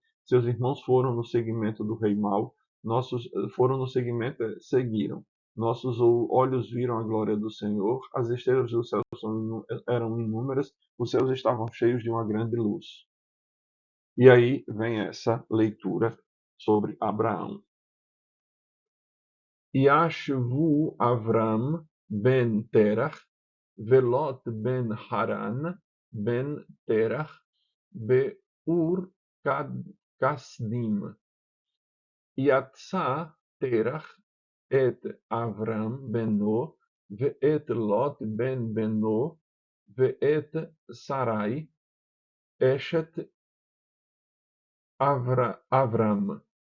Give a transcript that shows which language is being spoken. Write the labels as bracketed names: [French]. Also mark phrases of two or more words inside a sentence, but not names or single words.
[Portuguese] Seus irmãos foram no seguimento do rei mau, foram no seguimento, seguiram. Nossos olhos viram a glória do Senhor, as estrelas do céu eram inúmeras, os céus estavam cheios de uma grande luz. E aí vem essa leitura sobre Abraão. [Hebrew] ישבו אברם בן תרח, ולוט בן הרן בן תרח, באור כשדים. ויצא תרח את אברם בנו, ואת לוט בן בנו, ואת שרי, אשת אברם.